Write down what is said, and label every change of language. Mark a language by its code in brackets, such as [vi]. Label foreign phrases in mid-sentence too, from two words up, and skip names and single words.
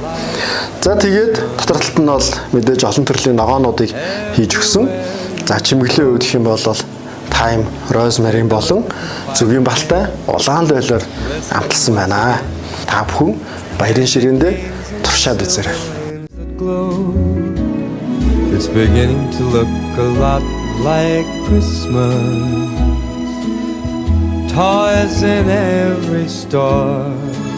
[mn] За тэгээд дотор талд нь бол мэдээж олон төрлийн ногоонуудыг хийж өгсөн. За чимэглэлийн үед гэх юм бол тайм, розмарин болон зүгийн балтай улаан лойлоор амталсан байна. Та бүхэн баярын ширээндээ туршаад үзээрэй. [en] It's beginning to look a lot like Christmas. Toys in every store.